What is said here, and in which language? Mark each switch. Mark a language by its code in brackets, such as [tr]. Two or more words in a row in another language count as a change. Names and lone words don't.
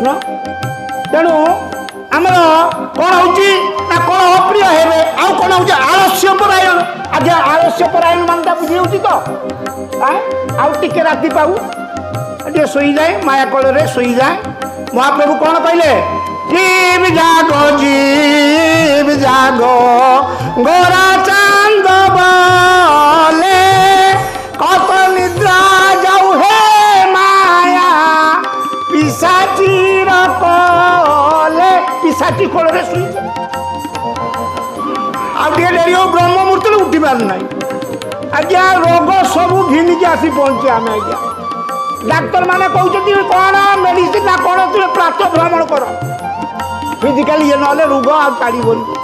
[or] ତେଣୁ ଆମର କ'ଣ ହେଉଛି ନା କଳହ ପ୍ରିୟ ହେବେ। ଆଉ କ'ଣ ହେଉଛି ଆଳସ୍ୟ ପରାୟଣ। ଆଜ୍ଞା ଆଳସ୍ୟ ପରାୟଣ ମାନେ ବୁଝି ହେଉଛି ତ? ଆଉ ଟିକେ ରାତି ପାଉ ଟିକେ ଶୋଇଯାଏ, ମାୟା କୋଳରେ ଶୋଇଯାଏ। ମହାପ୍ରଭୁ କ'ଣ କହିଲେ? [bn] জীব জাগো জীব জাগো গোরা চান্দ বলে কত নিদ্রা যাও হে মায়া পিসাচির কলে। [or] ପିଶାଚି କୋଳରେ ଶୋଇଛି। ଆଉ ଟିକେ ଡେରି ହଉ ବ୍ରହ୍ମ ମୁହୂର୍ତ୍ତରେ ଉଠିବାର ନାହିଁ ଆଜ୍ଞା। ରୋଗ ସବୁ ଘିନିକି ଆସି ପହଞ୍ଚେ ଆମେ ଆଜ୍ଞା। ଡାକ୍ତର ମାନେ କହୁଛନ୍ତି କ'ଣ ମେଡିସିନ ନା କ'ଣ ତୁମେ ପ୍ରାତଃ ଭ୍ରମଣ କର, ଫିଜିକାଲି ଇଏ ନହେଲେ ରୋଗ ଆଉ ଛାଡ଼ିବନି।